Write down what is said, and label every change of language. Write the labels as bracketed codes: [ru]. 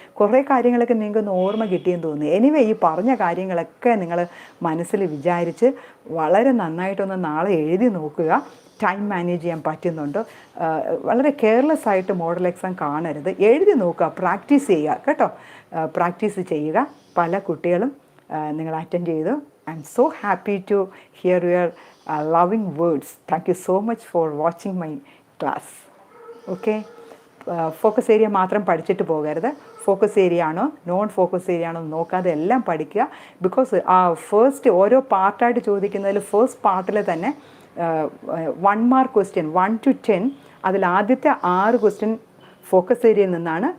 [ml] കുറേ കാര്യങ്ങളൊക്കെ നിങ്ങൾക്കൊന്ന് ഓർമ്മ കിട്ടിയെന്ന് തോന്നുന്നു. എനിവേ ഈ പറഞ്ഞ കാര്യങ്ങളൊക്കെ നിങ്ങൾ മനസ്സിൽ വിചാരിച്ച് വളരെ നന്നായിട്ടൊന്ന് നാളെ എഴുതി നോക്കുക. ടൈം മാനേജ് ചെയ്യാൻ പറ്റുന്നുണ്ടോ? വളരെ കെയർലെസ് ആയിട്ട് മോഡൽ എക്സാം കാണരുത്. എഴുതി നോക്കുക, പ്രാക്ടീസ് ചെയ്യുക കേട്ടോ. പ്രാക്ടീസ് ചെയ്യുക. പല കുട്ടികളും നിങ്ങൾ അറ്റൻഡ് ചെയ്തു. [en] I'm so happy to hear your loving words. Thank you so much for watching my class. [ml] Okay, focus area മാത്രം പഠിച്ചിട്ട് പോകരുത്. ഫോക്കസ് ഏരിയ ആണോ നോൺ ഫോക്കസ് ഏരിയ ആണോ നോക്കാതെ എല്ലാം പഠിക്കുക. ബിക്കോസ് ആ ഫസ്റ്റ് ഓരോ പാർട്ടായിട്ട് ചോദിക്കുന്നതിൽ ഫസ്റ്റ് പാർട്ടിൽ തന്നെ 1 മാർക്ക് ക്വസ്റ്റ്യൻ 1 to 10, അതിൽ ആദ്യത്തെ 6 ക്വസ്റ്റ്യൻ ഫോക്കസ് ഏരിയയിൽ നിന്നാണ്.